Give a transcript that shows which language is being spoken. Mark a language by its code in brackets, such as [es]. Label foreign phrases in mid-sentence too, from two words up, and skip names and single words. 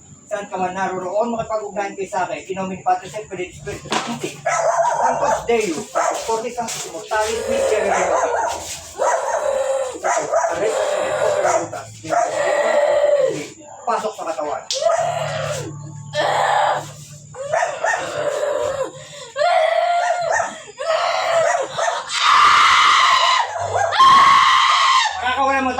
[tl] saan ka man naroroon, makipag-ugnayan kayo sa akin. [la] Inomin Patris et Filii Spiritus Sancti. Sanctus Deus, Fortis Sanctus Immortalis, Miserere. [tl] Pasok sa katawan. Makakawalan mo to?